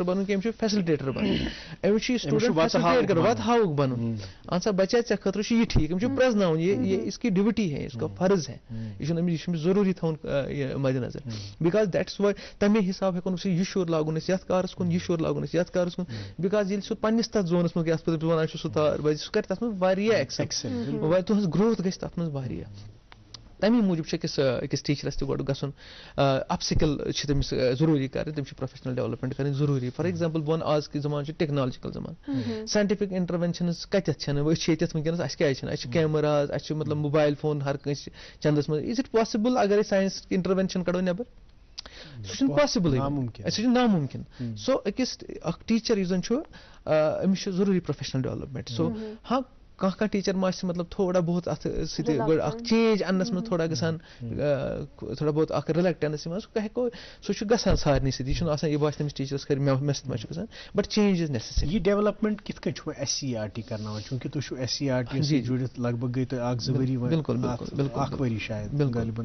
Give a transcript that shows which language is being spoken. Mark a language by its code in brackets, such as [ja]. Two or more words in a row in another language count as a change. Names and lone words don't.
[ks] بنُن کینٛہہ أمِس چھُ فیسلٹیٹر بنُن أمِس چھُ یہِ [en] student facilitate [ks] کران وت ہاوُک بنُن اہن سا بچہ ژےٚ خٲطرٕ چھُ یہِ ٹھیٖک أمِس چھُ پرٛزناوُن [ur] یہ اس کی ڈیوٹی ہے اس کا فرض ہے [ks] یہ چھُنہٕ أمِس ضروٗری تھاوُن مدِ نظر [en] because that's why [ks] تمے حساب ہیٚکو نہٕ سُہ یہِ شُر لاگُن أسۍ یتھ کارس کُن یہِ شُر لاگُن أسۍ یتھ کارس کُن بیکاز ییٚلہِ سُہ پننِس تتھ زونس منٛز یتھ پٲٹھۍ ونان چھُ سُہ تار بزِ سُہ کرِ تتھ منٛز واریاہ ایکسل تُہنٛز گروتھ گژھِ تتھ منٛز واریاہ تمی موٗجوٗب چھُ أکِس ٹیچرس تہِ گۄڈٕ گژھُن اپ سکل چھِ تٔمِس ضروٗری کرٕنۍ تٔمِس چھِ [en] professional development [ks] کرٕنۍ ضروٗری [en] for example [ks] بہٕ وَنہٕ آز کہِ زمانہٕ چھُ ٹیکنالجِکل زمانہٕ [en] scientific interventions [ks] کتٮ۪تھ چھنہٕ أسۍ چھِ ییٚتٮ۪تھ وٕنکیٚنس اَسہِ کیازِ چھِنہٕ اَسہِ چھِ کیمراز اَسہِ چھِ مطلب موبایل فون ہر کٲنٛسہِ چندس منٛز [en] is it possible [ks] اگر أسۍ [en] science intervention [ks] کڑو نٮ۪بر سُہ چھُنہٕ پاسبلٕے سُہ چھُ نامُمکِن سو أکِس اکھ ٹیچر یُس زن چھُ أمِس چھُ ضروٗری [en] professional development [ks] سو ہاں کانٛہہ ٹیچر ما آسہِ مطلب تھوڑا بہت اتھ سۭتۍ گۄڈٕ اکھ چینج اننس منٛز تھوڑا گژھان تھوڑا بہت اکھ رِلیکٹنس یِوان سُہ ہیٚکو سُہ چھُ گژھان سارنٕے سۭتۍ یہِ چھُنہٕ آسان یہِ باسہِ تٔمِس ٹیچرس خٲلی مےٚ سۭتۍ ما چھُ گژھان [en] but change is necessary [ks] یہ ڈیولپمنٹ کِتھ کٔنۍ چھُ SCERT کرناوان چوٗنٛکہِ تُہۍ چھِو SCERT سۭتۍ جُڑِتھ لگ بگ گٔے تۄہہِ اکھ زٕ ؤری اکھ ؤری شاید غالباً